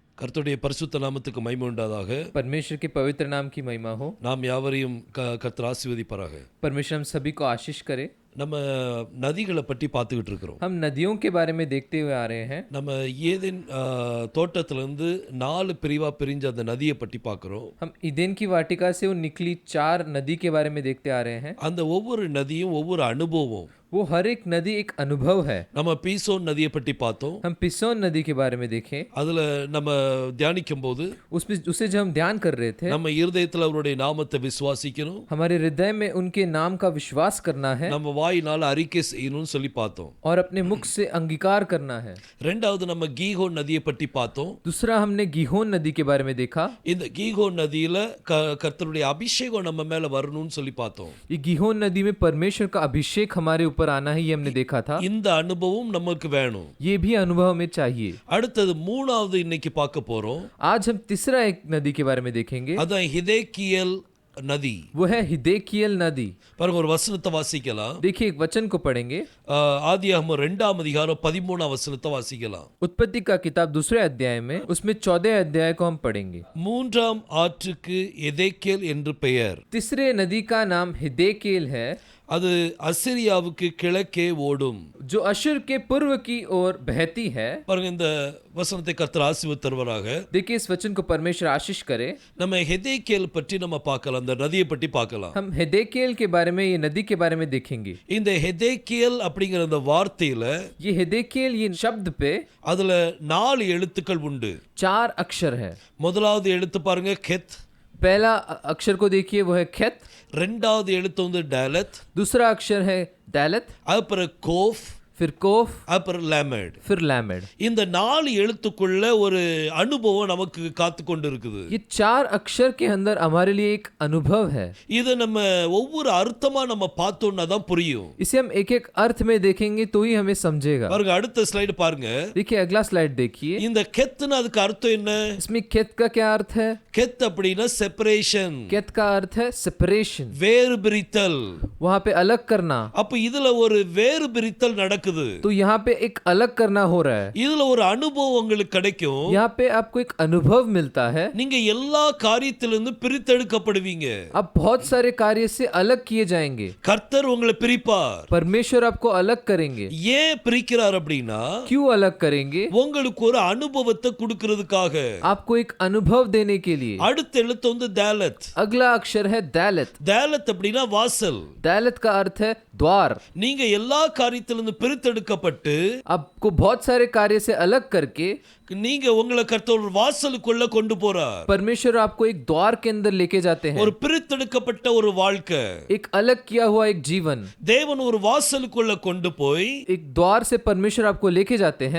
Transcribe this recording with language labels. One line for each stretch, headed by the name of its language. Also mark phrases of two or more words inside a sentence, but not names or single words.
Tamil: கர்த்தருடைய பரிசுத்த நாமத்துக்கு மகிமை உண்டாதாக.
Hindi: परमेश्वर के पवित्र नाम की महिमा हो.
Tamil: நாம் யாவரையும் கர்த்தர் ஆசீர்வதிப்பாராக.
Hindi: परमेश्वर हम सभी को आशीष करे.
Tamil: நம்ம நதிகளை பற்றி பார்த்துக்கிட்டு இருக்கிறோம்.
Hindi: हम नदियों के बारे में देखते हुए आ रहे हैं.
Tamil: நம்ம ஏதேன் தோட்டத்திலிருந்து 4 பிரிவா பிரிஞ்ச அந்த நதியை பற்றி பார்க்கிறோம்.
Hindi: हम ईदेन की वाटिका से वो निकली 4 नदी के बारे में देखते आ रहे हैं.
Tamil: அந்த ஒவ்வொரு நதியும் ஒவ்வொரு அனுபவம்.
Hindi: वो हर एक नदी एक अनुभव है.
Tamil: நம்ம பீசோன் நதியை பற்றி பார்த்தோம்.
Hindi: हम पिसोन नदी के बारे में देखें.
Tamil: அதுல நம்ம தியானிக்கும் போது
Hindi: उसे जब हम ध्यान कर रहे थे,
Tamil: நம்ம இருதயத்துல அவருடைய நாமத்தை விசுவாசிக்கணும்.
Hindi: हमारे हृदय में उनके नाम का विश्वास करना है.
Tamil: நம்ம வாயினால அறிக்கை செய்யணும்னு சொல்லி பார்த்தோம்.
Hindi: और अपने मुख से अंगीकार करना है.
Tamil: ரெண்டாவது நம்ம கீகோன் நதியை பற்றி பார்த்தோம்.
Hindi: दूसरा हमने गीहोन नदी के बारे में देखा.
Tamil: இந்த கீகோன் நதியில கர்த்தருடைய அபிஷேகம் நம்ம மேல வரணும்னு சொல்லி பார்த்தோம்.
Hindi: ये गीहोन नदी में परमेश्वर का अभिषेक हमारे ऊपर आना है, ये हमने देखा था.
Tamil: இந்த அனுபவம் நமக்கு வேணும்.
Hindi: ये भी अनुभव हमें चाहिए.
Tamil: அடுத்தது மூணாவது இன்னைக்கு பார்க்க போறோம்.
Hindi: आज हम तीसरा एक नदी के बारे में देखेंगे.
Tamil: அதான் ஹிதேக்கியேல் நதி.
Hindi: वो है हिदेकियल नदी.
Tamil: பாருங்க, ஒரு வசனத்தை வாசிக்கலாம்.
Hindi: देखिए एक वचन को पढ़ेंगे.
Tamil: ஆதியாகமம் 2ஆம் அதிகாரம் 13ஆம் வசனத்தை வாசிக்கலாம்.
Hindi: उत्पत्ति का किताब दूसरे अध्याय में, उसमें 14 अध्याय को हम पढ़ेंगे.
Tamil: 3ஆம் ஆற்றுக்கு எதேக்கியேல் என்று பெயர்.
Hindi: तीसरे नदी का नाम हिदेकियल है.
Tamil: அது அசிரியாவுக்கு கிழக்கே ஓடும்.
Hindi: जो अशुर के पूर्व की ओर बहती है.
Tamil: பாருங்க, இந்த வசனத்தை கர்த்தர் ஆசீர்வதித்து தருவாராக.
Hindi: देखिए इस वचन को परमेश्वर आशीष करे.
Tamil: நம்ம ஹிதேக்கியேல் பற்றி நம்ம பார்க்கலாம், அந்த நதியை பற்றி பார்க்கலாம்.
Hindi: हम हिदेकियल के बारे में, ये नदी के बारे में देखेंगे.
Tamil: இந்த ஹிதேக்கியேல் அப்படிங்கிற அந்த வார்த்தையில,
Hindi: ये हिदेकियल ये शब्द पे
Tamil: அதுல 4 எழுத்துக்கள் உண்டு.
Hindi: 4 अक्षर है.
Tamil: முதலாவது எழுத்து பாருங்க, கெத்.
Hindi: पहला अक्षर को देखिए, वो है खेत.
Tamil: ரெண்டாவது எழுத்து வந்து டாலத்.
Hindi: दूसरा अक्षर है दालत.
Tamil: அப்புறம் கோஃப்.
Hindi: फिर कोफ.
Tamil: அப்புறம் லேமட்.
Hindi: फिर लैमेड.
Tamil: இந்த 4 எழுத்துக்குள்ள ஒரு அனுபவம் நமக்கு காத்து கொண்டு இருக்குது.
Hindi: ये 4 अक्षर के अंदर हमारे लिए एक अनुभव है.
Tamil: இது நம்ம ஒவ்வொரு அர்த்தமா நம்ம பார்த்தோம்னா தான் புரியும்.
Hindi: इसे हम एक एक अर्थ में देखेंगे तो ही हमें समझेगा.
Tamil: பாருங்க, அடுத்த ஸ்லைடு பாருங்க.
Hindi: देखिए अगला स्लाइड देखिए.
Tamil: இந்த கெத்னா அதுக்கு அர்த்தம் என்ன?
Hindi: इसमें खेत का क्या अर्थ है?
Tamil: கெத் அப்படினா செப்பரேஷன்.
Hindi: खेत का अर्थ है सेपरेशन.
Tamil: வேறு பிரித்தல்.
Hindi: वहां पे अलग करना.
Tamil: அப்ப இதுல ஒரு வேறு பிரித்தல் நடக்குது.
Hindi: तो यहाँ पे एक अलग करना हो रहा है.
Tamil: இதுல ஒரு அனுபவம் உங்களுக்கு கிடைக்கும்.
Hindi: यहाँ पे आपको एक अनुभव मिलता है.
Tamil: நீங்க எல்லா காரியத்திலிருந்து பிரித்தெடுக்கப்படுவீங்க.
Hindi: आप बहुत सारे कार्य से अलग किए जाएंगे.
Tamil: கர்த்தர் உங்களை பிரிப்பார்.
Hindi: परमेश्वर आपको अलग करेंगे.
Tamil: ஏன் பிரிக்கிறார் அப்படின்னா,
Hindi: क्यों अलग करेंगे?
Tamil: உங்களுக்கு ஒரு அனுபவத்தை கொடுக்கிறதுக்காக.
Hindi: आपको एक अनुभव देने के लिए.
Tamil: அடுத்த எழுத்து வந்து தாலத்.
Hindi: अगला अक्षर है दालत.
Tamil: தாலத் அப்படினா வாசல்.
Hindi: दालत का अर्थ है द्वार.
Tamil: நீங்க எல்லா காரியத்திலிருந்து பிரித்தெடுக்கப்பட்டு,
Hindi: आपको बहुत सारे कार्य से अलग करके
Tamil: நீங்க உங்களை கர்த்தர் ஒரு வாசலுக்குள்ள கொண்டு போறார்.
Hindi: परमेश्वर आपको एक द्वार के अंदर लेके जाते हैं.
Tamil: ஒரு பிரித்தெடுக்கப்பட்ட ஒரு வாழ்க்கை.
Hindi: एक अलग किया हुआ एक जीवन.
Tamil: தேவன் ஒரு வாசலுக்குள்ள கொண்டு போய்
Hindi: एक द्वार से परमेश्वर आपको लेके जाते हैं.